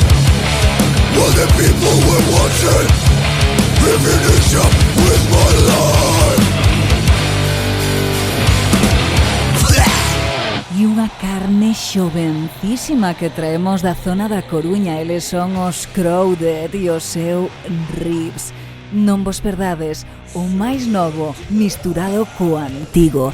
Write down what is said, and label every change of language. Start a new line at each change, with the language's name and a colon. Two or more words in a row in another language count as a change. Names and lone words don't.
English: while the people were watching me finish up with my life.
Galician: E unha carne xovencísima que traemos da zona da Coruña. Eles son os Crowded e o seu Ribs. Non vos perdades o máis novo misturado co antigo.